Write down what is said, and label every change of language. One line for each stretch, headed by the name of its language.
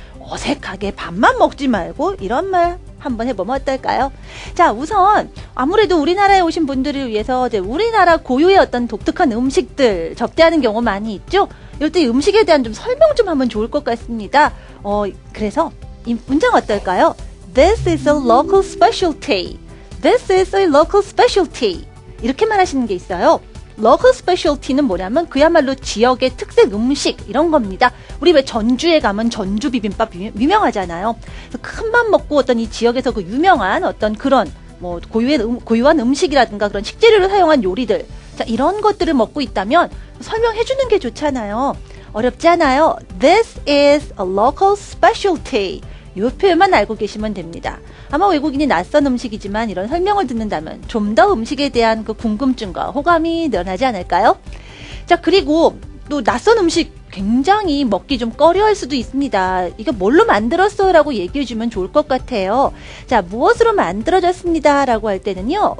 Korean: 어색하게 밥만 먹지 말고 이런 말 한번 해보면 어떨까요? 자, 우선 아무래도 우리나라에 오신 분들을 위해서 이제 우리나라 고유의 어떤 독특한 음식들 접대하는 경우 많이 있죠? 이럴 때 음식에 대한 좀 설명 좀 하면 좋을 것 같습니다. 그래서 이 문장 어떨까요?
English: This is a local specialty. This is a local specialty.
Korean: 이렇게 말하시는 게 있어요. local specialty는 뭐냐면 그야말로 지역의 특색 음식 이런 겁니다. 우리 왜 전주에 가면 전주 비빔밥 유명하잖아요. 그래서 큰맘 먹고 어떤 이 지역에서 그 유명한 어떤 그런 뭐 고유한 음식이라든가 그런 식재료를 사용한 요리들, 자 이런 것들을 먹고 있다면 설명해 주는 게 좋잖아요. 어렵지 않아요.
English: This is a local specialty.
Korean: 이 표현만 알고 계시면 됩니다. 아마 외국인이 낯선 음식이지만 이런 설명을 듣는다면 좀 더 음식에 대한 그 궁금증과 호감이 늘어나지 않을까요? 자, 그리고 또 낯선 음식 굉장히 먹기 좀 꺼려할 수도 있습니다. 이거 뭘로 만들었어? 라고 얘기해주면 좋을 것 같아요. 자, 무엇으로 만들어졌습니다. 라고 할 때는요.